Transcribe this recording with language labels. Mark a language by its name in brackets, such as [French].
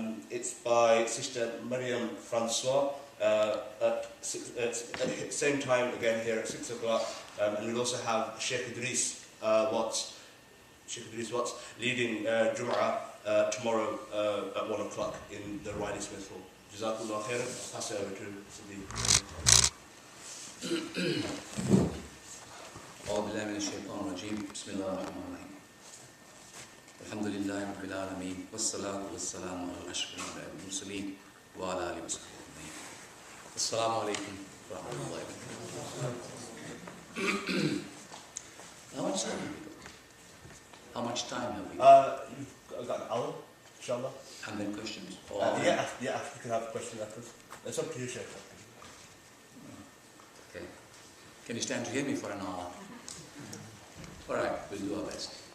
[English] It's by Sister Mariam Francois at same time again here at 6 o'clock, and we'll also have Sheikh Idris Watts leading Jum'ah tomorrow at 1 o'clock in the Riley Smith Hall. [Arabic] Jazakallah khairan. [English] I'll pass it over to Sadiq. [Arabic] أعوذ بالله من الشيطان الرجيم بسم الله الرحمن الرحيم الحمد لله رب العالمين والصلاة والسلام على أشرف الأنبياء والمرسلين وعلى آله وصحبه أجمعين. السلام عليكم ورحمة الله وبركاته. [English] How much time have we got? You've got an hour, inshallah. And then questions? Yeah, you can have questions after. It's up to you, Sheikh. Okay. Can you stand to hear me for an hour? All right, we'll do our best.